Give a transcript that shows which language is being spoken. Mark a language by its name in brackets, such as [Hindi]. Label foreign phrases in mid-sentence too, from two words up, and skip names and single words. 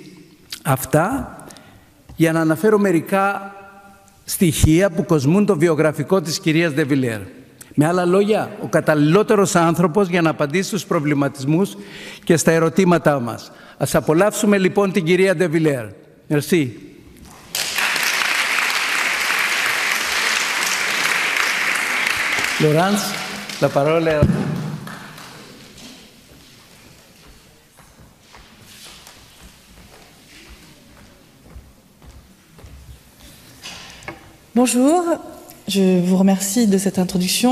[Greek] Αυτά για να αναφέρω μερικά στοιχεία που κοσμούν το βιογραφικό της κυρίας De Villers. Με άλλα λόγια, ο καταλληλότερος άνθρωπος για να απαντήσει στους προβληματισμούς και στα ερωτήματά μας. Ας απολαύσουμε λοιπόν την κυρία De Villers. Merci. [French] Laurence, la parole est à vous. Bonjour, je vous remercie de cette introduction.